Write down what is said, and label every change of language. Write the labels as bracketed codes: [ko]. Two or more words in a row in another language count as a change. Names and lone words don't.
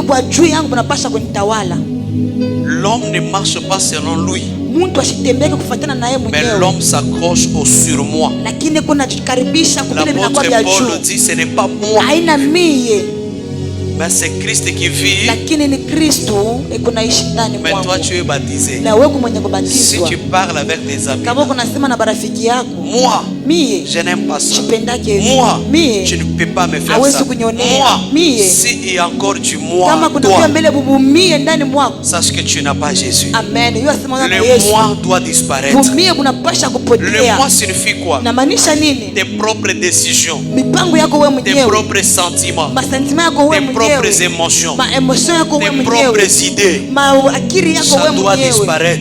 [fr] L'homme ne marche pas selon lui, mais l'homme s'accroche au surmoi. L'apôtre Paul dit, ce n'est pas moi, Mais c'est Christ qui vit. [sw] Lakini ni Kristo kunaishi ndani mwako. [fr] Mais toi tu es baptisé. [sw] Na wewe mwenye kubatizwa. [fr] Si tu parles avec tes amis. [sw] Kama unasema na marafiki yako. [fr] Moi, [sw] mie [fr] je n'aime pas ça. Moi, mie tu ne peux pas me faire ça. Moi, si il y a encore du moi, [sw] kama kuna mbele bubu mie ndani mwako. [fr] Sache que tu n'as pas Jésus. Amen. Le moi doit disparaître. Le moi signifie quoi? Tes propres décisions, tes propres sentiments, tes propres émotions, tes propres idées. Ça doit disparaître.